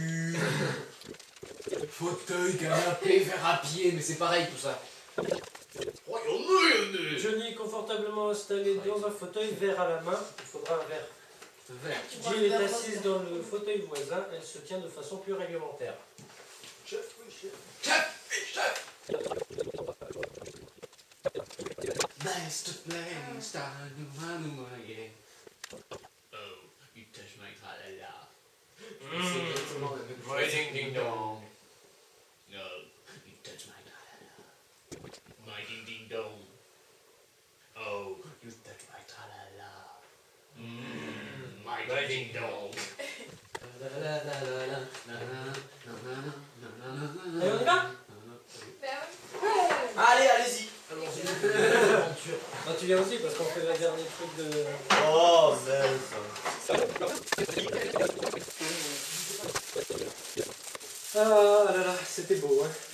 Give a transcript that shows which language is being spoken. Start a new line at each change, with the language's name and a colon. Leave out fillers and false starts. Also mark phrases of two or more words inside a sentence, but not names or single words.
French: Fauteuil, canapé, verre à pied, mais c'est pareil tout ça. Oh, y'en a. Johnny est confortablement installé dans un fauteuil, verre à la main. Il faudra un verre. Verre. Jill est assise dans le fauteuil voisin. Elle se tient de façon plus réglementaire. Chef, oui, chef. Chef.
English: Nice to play, star yeah. Oh, you touch my tralala.
French: C'est exactement la même chose.
English: ding ding dong. No, you touch my tralala. My ding ding dong. Oh, you touch my tralala. My ding ding dong.
French: Et on y va? Allez, allez-y. Ah, tu viens aussi parce qu'on fait le dernier truc de... Oh, merde. Ah là là, c'était beau, hein.